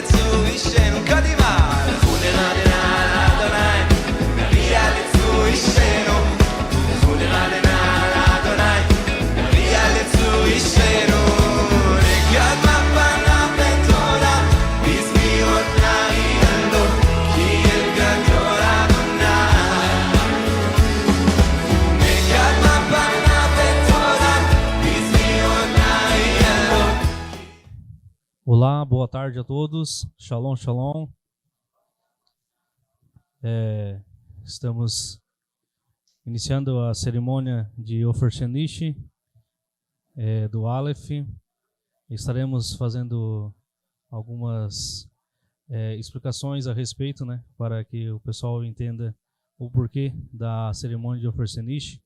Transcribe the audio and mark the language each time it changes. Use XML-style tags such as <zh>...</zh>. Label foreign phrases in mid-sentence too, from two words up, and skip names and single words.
<he>אישנו קדימה לכו נרננה לאדוני נריע לצור אישנו לכו נרננה לאדוני נריע לצור אישנו נקדמה פניו בתורה בזמירות נריע לו כי אל גדול אדוני נקדמה פניו בתורה בזמירות נריע לו.</he> <pt>Olá, boa tarde a todos.</pt> <he>Shalom, shalom.</he> <pt>Estamos iniciando a cerimônia de Ofer Shenishi do Aleph. Estaremos fazendo algumas explicações a respeito, né, para que o pessoal entenda o porquê da cerimônia de Ofer Shenishi.</pt>